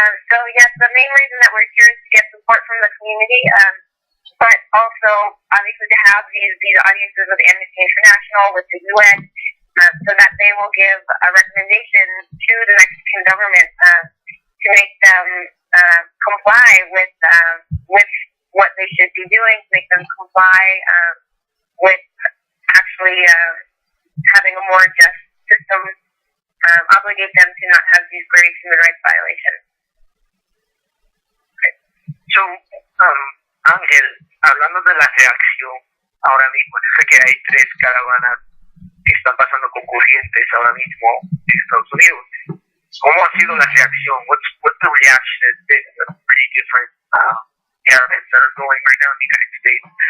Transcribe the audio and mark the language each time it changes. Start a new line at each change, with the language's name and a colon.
English: So yes, the main reason that we're here is to get support from the community, but also obviously to have these audiences with Amnesty International, with the UN, so that they will give a recommendation to the Mexican government to make them comply with what they should be doing, to make them comply with actually having a more just system, obligate them to not have these grave human rights violations.
Spanish: So, Ángel, hablando de la reacción ahora mismo, yo sé que hay 3 caravanas que están pasando con corrientes ahora mismo en Estados Unidos. ¿Cómo ha sido la reacción?
English: What's the reaction? It's been pretty different caravans that are going right now in the United States.